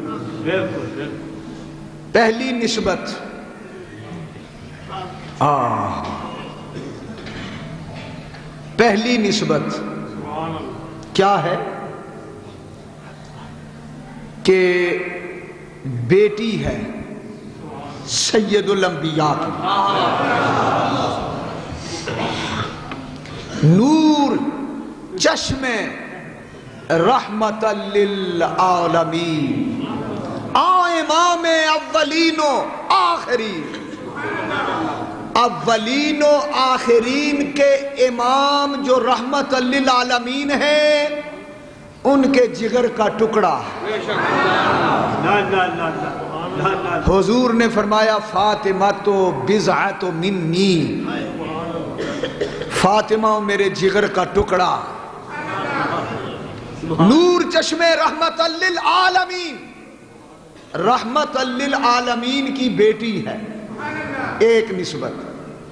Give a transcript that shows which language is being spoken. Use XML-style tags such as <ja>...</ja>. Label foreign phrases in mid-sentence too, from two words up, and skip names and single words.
<ur>پہلی نسبت پہلی نسبت کیا ہے کہ بیٹی ہے سید الانبیاء کی، نور چشم رحمت للعالمین، امام اولین و آخرین، اولین و آخرین کے امام جو رحمت للعالمین ہیں ان کے جگر کا ٹکڑا۔ حضور نے فرمایا فاطمہ تو</ur> <ar>بضعۃ منی،</ar> <ur>فاطمہ میرے جگر کا ٹکڑا، نور چشم رحمت للعالمین، رحمت للعالمین کی بیٹی ہے، ایک نسبت۔</ur>